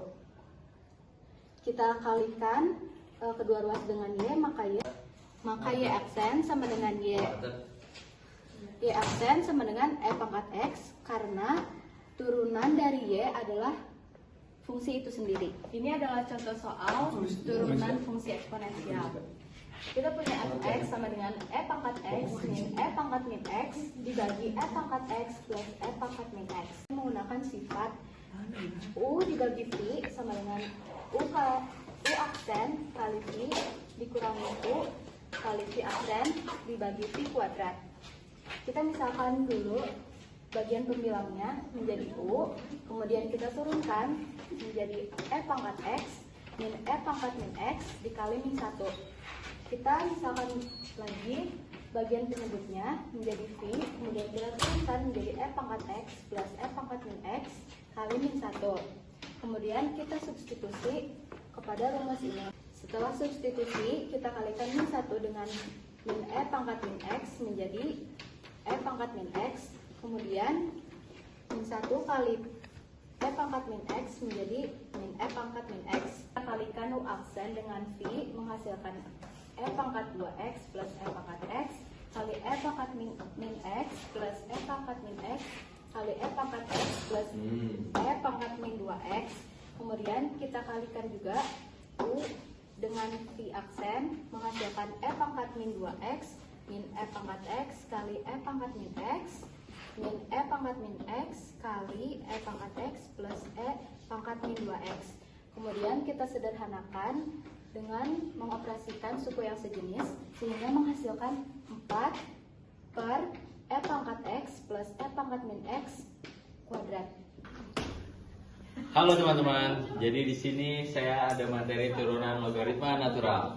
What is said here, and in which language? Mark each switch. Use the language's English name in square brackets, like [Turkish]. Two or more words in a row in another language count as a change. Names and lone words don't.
[Indonesian] Kita kalikan kedua ruas dengan y, maka y aksen sama dengan y aksen sama dengan e pangkat x karena turunan dari y adalah fungsi itu sendiri. Ini adalah contoh soal turunan fungsi eksponensial. Kita punya fx sama dengan e pangkat x min e pangkat min x dibagi e pangkat x plus e pangkat min x. Menggunakan sifat u dibagi v sama dengan u aksen kali v dikurangi u kali v aksen dibagi v kuadrat. Kita misalkan dulu bagian pembilangnya menjadi u, kemudian kita turunkan menjadi e pangkat x min e pangkat min x dikali min 1. Kita misalkan lagi bagian penyebutnya menjadi v, kemudian kita turunkan menjadi e pangkat x plus e pangkat min x kali min 1. Kemudian kita substitusi kepada rumus ini. Setelah substitusi, kita kalikan min 1 dengan min e pangkat min x menjadi e pangkat min x. Kemudian min 1 kali e pangkat min x menjadi min e pangkat min x. Kita kalikan u aksen dengan v menghasilkan e pangkat 2x plus e pangkat x kali e pangkat min x plus e pangkat min x kali e pangkat x plus e pangkat min 2x. Kemudian kita kalikan juga u dengan v aksen menghasilkan e pangkat min 2x min e pangkat x kali e pangkat min x min e pangkat min x kali e pangkat x plus e pangkat min 2x. Kemudian kita sederhanakan dengan mengoperasikan suku yang sejenis sehingga menghasilkan 4 per e pangkat x plus e pangkat min x kuadrat. Halo teman-teman, jadi di sini saya ada materi turunan logaritma natural.